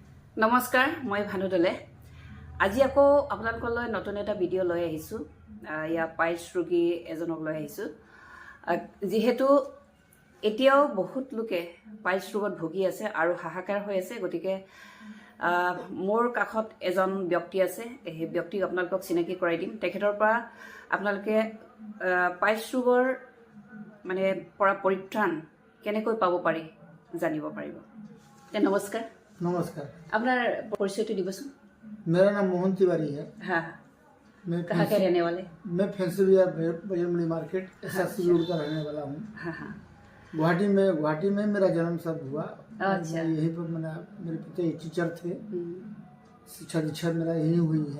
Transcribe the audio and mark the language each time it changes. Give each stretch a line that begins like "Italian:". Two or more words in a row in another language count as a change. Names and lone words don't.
Assamese: নমস্কাৰ মই ভানু দলে আজি আকৌ আপোনালোকলৈ নতুন এটা ভিডিঅ' লৈ আহিছোঁ ইয়া পাইলছ ৰোগী এজনক লৈ আহিছোঁ যেহেতু এতিয়াও বহুত লোকে পাইলছ ৰোগত ভুগি আছে আৰু হাহাকাৰ হৈ আছে গতিকে মোৰ কাষত এজন ব্যক্তি আছে এই ব্যক্তিক আপোনালোকক চিনাকি কৰাই দিম তেখেতৰ পৰা আপোনালোকে পাইলছ ৰোগৰ মানে পৰা পৰিত্ৰাণ কেনেকৈ পাব পাৰি জানিব পাৰিব নমস্কাৰ
Hindi: नमस्कार। अपना परिचय तो दिवस मेरा नाम मोहन तिवारी है। हाँ मैं कहाँ के रहने वाले? मैं फैंसी बजरमणी मार्केट एसएससी रोड का रहने वाला हूँ। हाँ हाँ गुवाहाटी में मेरा जन्म सब हुआ। अच्छा। यहीं पर मेरे पिता टीचर थे। शिक्षा दीक्षा मेरा यही हुई है।